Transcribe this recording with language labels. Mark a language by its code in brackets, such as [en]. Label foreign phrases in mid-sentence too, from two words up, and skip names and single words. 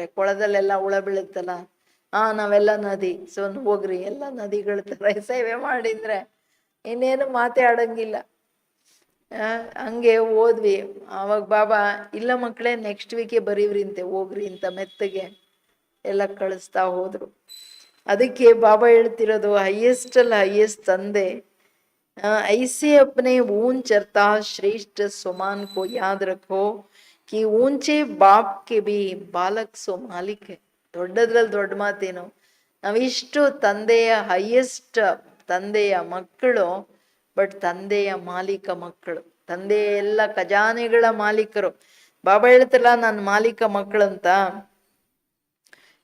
[kn] ಕೊಳದಲ್ಲೆಲ್ಲ ಹುಳ ಬೀಳುತ್ತಲ್ಲ, ನಾವೆಲ್ಲ ನದಿ, ಸೊ ಹೋಗ್ರಿ ಎಲ್ಲ ನದಿಗಳ ತರ ಸೇವೆ ಮಾಡಿದ್ರೆ ಇನ್ನೇನು ಮಾತಾಡಂಗಿಲ್ಲ. ಹಂಗೆ ಹೋದ್ವಿ. ಅವಾಗ ಬಾಬಾ, ಇಲ್ಲ ಮಕ್ಕಳೇ [en] next week [kn] ಬರೀವ್ರಿಂತೆ, ಹೋಗ್ರಿ ಅಂತ ಮೆತ್ತಗೆ ಎಲ್ಲ ಕಳಿಸ್ತಾ ಹೋದ್ರು. ಅದಕ್ಕೆ ಬಾಬಾ ಹೇಳ್ತಿರೋದು, ಹೈಯೆಸ್ಟ್ ಅಲ್ಲ ಹೈಯೆಸ್ಟ್ ತಂದೆ, [hi] ऐसे अपने ऊंच अर्थात श्रेष्ठ समान को याद रखो कि ऊंचे बाप के भी बालक सो मालिक है. [kn] ದೊಡ್ಡದ್ರಲ್ಲಿ ದೊಡ್ಡ ಮಾತೇನು, ನಾವಿಷ್ಟು ತಂದೆಯ ಹೈಯೆಸ್ಟ್ ತಂದೆಯ ಮಕ್ಕಳು, ಬಟ್ ತಂದೆಯ ಮಾಲೀಕ ಮಕ್ಕಳು, ತಂದೆಯ ಎಲ್ಲ ಖಜಾನೆಗಳ ಮಾಲೀಕರು. ಬಾಬಾ ಹೇಳ್ತಲ್ಲ ನಾನು ಮಾಲೀಕ ಮಕ್ಕಳಂತ.